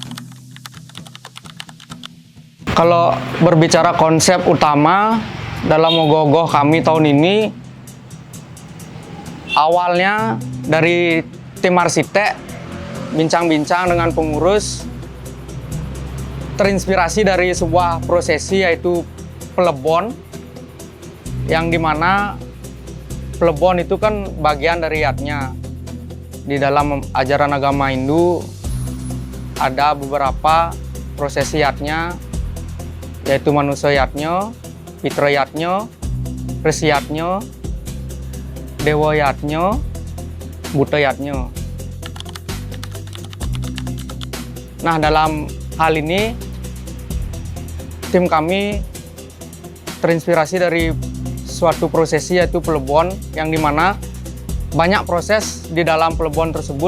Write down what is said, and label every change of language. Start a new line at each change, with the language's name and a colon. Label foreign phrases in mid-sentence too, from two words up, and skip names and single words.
Indonesian: Kalau berbicara konsep utama dalam ogoh-ogoh kami tahun ini, awalnya dari tim arsitek bincang-bincang dengan pengurus, terinspirasi dari sebuah prosesi yaitu Plebon, yang dimana Plebon itu kan bagian dari yatnya. Di dalam ajaran agama Hindu ada beberapa prosesi yatnya, yaitu manusia yatnya, pitra yatnya, resi yatnya, dewa yatnya, buta yatnya. Nah, dalam hal ini tim kami terinspirasi dari suatu prosesi yaitu Plebon, yang dimana banyak proses di dalam Plebon tersebut.